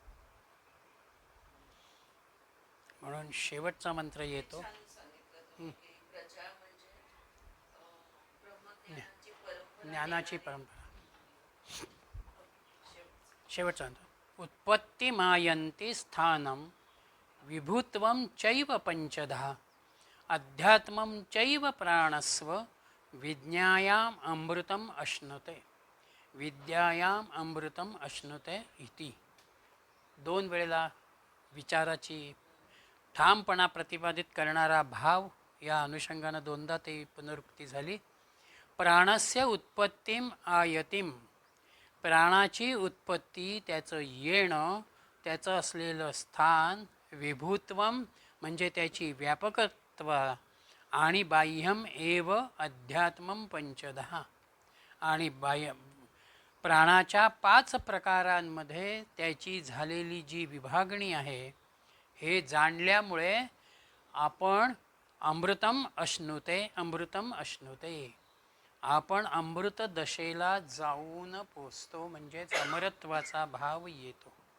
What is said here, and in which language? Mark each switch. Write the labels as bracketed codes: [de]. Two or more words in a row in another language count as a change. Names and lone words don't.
[mr] म्हणून शेवटचा मंत्र येतो, छान सांगितलं तुम्ही की प्रजा म्हणजे ब्रह्मज्ञानाची परंपरा, ज्ञानाची परंपरा. शेवटचं. शेवटचा मंत्र, [sa] उत्पत्ती मायंती स्थानम विभुत्वं चैव पंचधा अध्यात्मं चैव प्राणस्व विज्ञायाम अमृतम अश्नुते विद्यायाम अमृतम अश्नुते इति. [mr] 2 वेळेला विचाराची ठामपणा प्रतिपादित करणारा भाव या अनुषंगानं 2दा ते पुनरुक्ती झाली. [sa] प्राणस्य उत्पत्तीम आयतीम, [mr] प्राणाची उत्पत्ती, त्याचं येणं, त्याचं असलेलं स्थान, विभूत्वम म्हणजे त्याची व्यापकत्व, आणि [sa] बाह्यम एव अध्यात्मम पंचदहा, [mr] आणि बाह्य प्राणाच्या 5 प्रकारांमध्ये त्याची झालेली जी विभागणी आहे, हे जाणल्यामुळे आपण [sa] अमृतम अश्नुते [mr] आपण अमृत दशेला जाऊन पोचतो, म्हणजेच अमरत्वाचा भाव येतो.